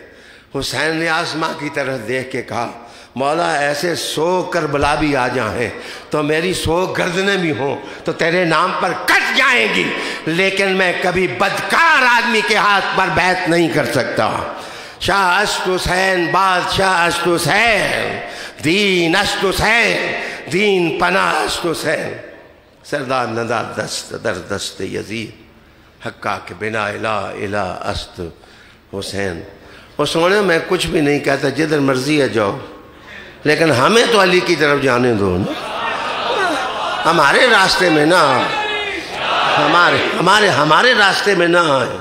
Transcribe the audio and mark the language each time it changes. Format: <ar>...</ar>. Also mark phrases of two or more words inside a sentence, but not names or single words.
<ur>حسین نے آسماں کی طرف دیکھ کے کہا مولا ایسے 100 کربلا بھی آ جائیں تو میری 100 گردنیں بھی ہوں تو تیرے نام پر کٹ جائیں گی، لیکن میں کبھی بدکار آدمی کے ہاتھ پر بیعت نہیں کر سکتا۔</ur> <fa>شاہ است حسین، بادشاہ است حسین، دین است حسین، دین پناہ است حسین، سردار ندا دست در دست یزید، حقا کے بنا</fa> <ar>لا الہ</ar> <fa>است حسین۔</fa> <ur>وہ سونے میں کچھ بھی نہیں کہتا، جدھر مرضی ہے جاؤ، لیکن ہمیں تو علی کی طرف جانے دو نا، ہمارے راستے میں نہ ہمارے راستے میں نہ آئے۔</ur>